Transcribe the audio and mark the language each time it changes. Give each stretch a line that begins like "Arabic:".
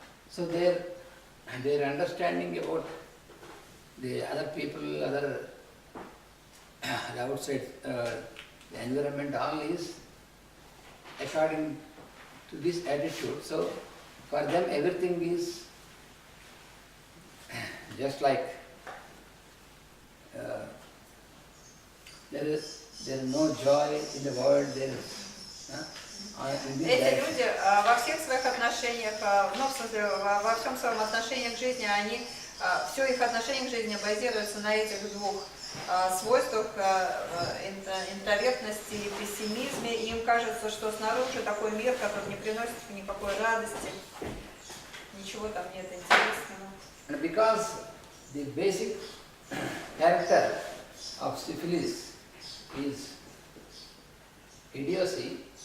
English: So their understanding about the other people, the outside, the environment, all is according to this attitude. So for them everything is just like there is no joy in the world. There is in this
Russian: Эти
English: life.
Russian: люди во всех своих отношениях, ну, в смысле, во всем своем отношении к жизни, они, все их отношение к жизни базируется на этих двух свойствах интровертности и пессимизме. И им кажется, что снаружи такой мир, который не приносит никакой радости, ничего там нет интересного.
English: And because the basic character of syphilis is idiocy,